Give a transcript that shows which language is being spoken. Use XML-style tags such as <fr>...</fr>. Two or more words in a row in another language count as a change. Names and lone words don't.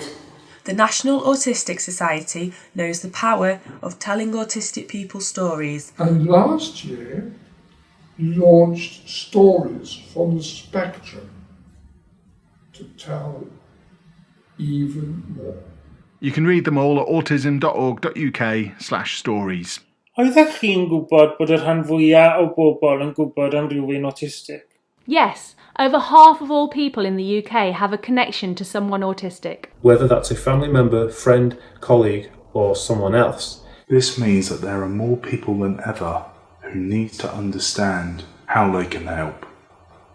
<en>The National Autistic Society knows the power of telling autistic people stories. And last year launched Stories from the Spectrum to tell even more. You can read them all at autism.org.uk/stories.</en> <cy>Oeddech chi'n gwybod bod y rhan fwyaf o bobl yn gwybod am rywun autistic?</cy> <en>Yes, over half of all people in the UK have a connection to someone autistic. Whether that's a family member, friend, colleague, or someone else. This means that there are more people than ever who need to understand how they can help.</en>